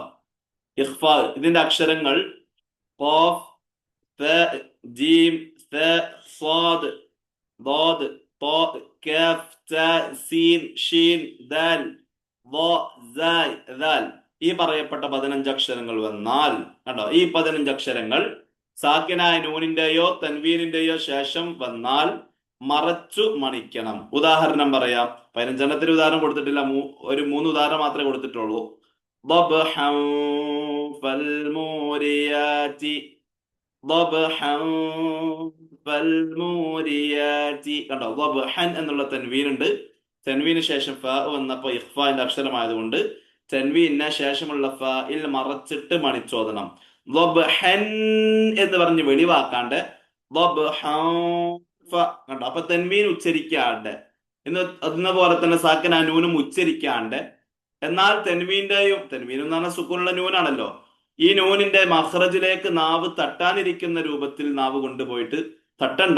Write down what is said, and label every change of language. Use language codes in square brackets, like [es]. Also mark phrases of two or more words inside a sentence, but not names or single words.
[ml] ഇഖ്ഫാ ഇതിന്റെ അക്ഷരങ്ങൾ ഖാഫ്, ത, ജീം, ത, സ്വാദ്, ളാദ്, ത്വാ, കാഫ്, ത, സീൻ, ഷീൻ, ദാൽ, ളാ, സായ്, ദാൽ, ഈ പറയപ്പെട്ട 15 അക്ഷരങ്ങൾ വന്നാൽ, കണ്ടോ, ഈ 15 അക്ഷരങ്ങൾ സാക്കിനായ നൂനിന്റെയോ തൻവീനിന്റെയോ ശേഷം വന്നാൽ മറച്ചു മണിക്കണം. ഉദാഹരണം പറയാം. 15 ഉദാഹരണം കൊടുത്തിട്ടില്ല, ഒരു 3 ഉദാഹരണം മാത്രമേ കൊടുത്തിട്ടുള്ളൂ. [ar] ضبحا فالموريات ضبحا فالموريات. [ml] കണ്ടോ, ضبحൻ എന്നുള്ള തൻവീൻ ഉണ്ട്. തൻവീന് ശേഷം ഫ വന്നപ്പോ ഇഖ്ഫാന്റെ അക്ഷരമായതുകൊണ്ട് തൻവീന് ശേഷമുള്ള ഫയിൽ മറച്ചിട്ട് മണിച്ചോദനം. ضبحൻ എന്ന് പറഞ്ഞ് വെളിവാക്കാണ്ട് കണ്ടോ, അപ്പൊ തെൻവീൻ ഉച്ചരിക്കാണ്ട്, എന്ന പോലെ തന്നെ സാക്കിനായ നൂനും ഉച്ചരിക്കാണ്ട്, എന്നാൽ തെൻവീൻ എന്ന് പറഞ്ഞാൽ സുക്കൂനുള്ള നൂനാണല്ലോ, ഈ നൂനിന്റെ മഖ്റജിലേക്ക് നാവ് തട്ടാനിരിക്കുന്ന രൂപത്തിൽ നാവ് കൊണ്ടുപോയിട്ട് തട്ടണ്ട.